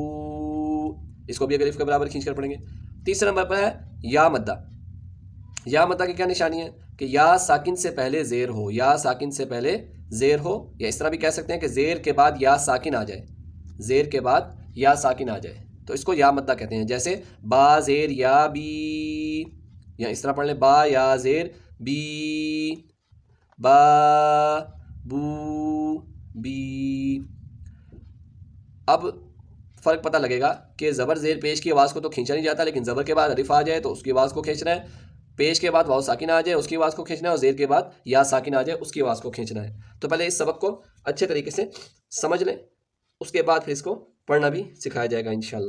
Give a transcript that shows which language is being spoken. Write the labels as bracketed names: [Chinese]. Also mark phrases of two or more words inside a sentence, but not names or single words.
[Urdu] اس کو بھی ایک الف کے برابر کھینچ کر پڑھیں گے. تیسرے نمبر پر ہے یا مدہ. یا مدہ کی کیا نشانی ہے؟ کہ یا ساکن سے پہلے زیر ہو. یا ساکن سے پہلے زیر ہو، یا اس طرح بھی کہہ سکتے ہیں کہ زیر کے بعد یا ساکن آ جائے. زیر کے بعد یا ساکن آ جائے تو اس کو یا مدہ کہتے ہیں. جیسے با زیر یا بی، یا اس طرح پڑھ لیں با یا زیر بی، با بو بی. اب فرق پتہ لگے گا کہ زبر زیر پیش کی آواز کو تو کھینچا نہیں جاتا، لیکن زبر کے بعد الف آ جائے تو اس کی آواز کو کھینچنا ہے. پیش کے بعد واو ساکن آ جائے اس کی آواز کو کھینچنا ہے، اور زیر کے بعد یا ساکن آ جائے اس کی آواز کو کھینچنا ہے. تو پہلے اس سبق کو اچھے طریقے سے سمجھ لیں، اس کے بعد پھر اس کو پڑھنا بھی سکھایا جائے گا [Arabic] انشاءاللہ.